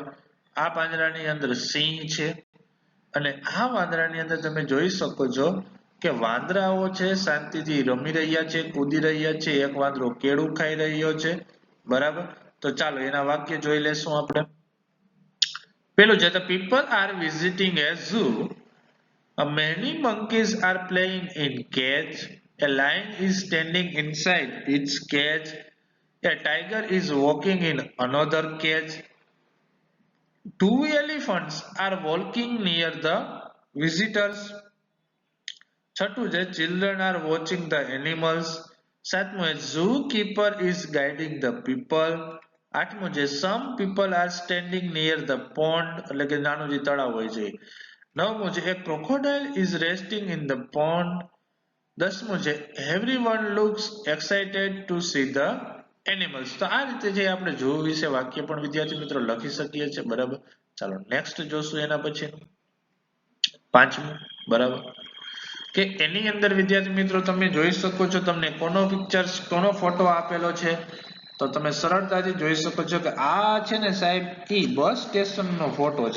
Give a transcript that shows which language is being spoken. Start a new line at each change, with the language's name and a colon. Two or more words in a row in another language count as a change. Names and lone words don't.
Gujarati: આ પાંજરાની અંદર સિંહ છે. અને આ વાંદરાની અંદર તમે જોઈ શકો છો કે વાંદરાઓ છે શાંતિથી રમી રહ્યા છે, કૂદી રહ્યા છે. એક વાંદરો કેળું ખાઈ રહ્યો છે બરાબર. તો ચાલો એના વાક્ય જોઈ લેશું આપણે. પેલું છે
English: the people are visiting a zoo. Many monkeys are playing in cage. A lion is standing inside its cage. A tiger is walking in another cage. Two elephants are walking near the visitors.
Gujarati: છઠ્ઠું છે
English: children are watching the animals.
Gujarati: સાતમું છે
English: zookeeper is guiding the people.
Gujarati: આઠમું છે
English: some people are standing near the pond
Gujarati: એટલે કે નાનું જે તળાવ હોય છે. નવમું છે
English: a crocodile is resting in the pond.
Gujarati: દસમું છે
English: everyone looks excited to see the animals.
Gujarati: તો આ રીતે જે આપણે zoo વિશે વાક્ય પણ વિદ્યાર્થી મિત્રો લખી શકીએ છીએ બરાબર. ચાલો નેક્સ્ટ જોશું એના પછીનું પાંચમું બરાબર. કે એની અંદર વિદ્યાર્થી મિત્રો તમે જોઈ શકો છો તમને કોનો પિક્ચર કોનો ફોટો આપેલો છે. તો તમે સરળતાથી જોઈ શકો છો કે આ છે ને સાહેબ ઈ બસ સ્ટેશનનો ફોટો છે.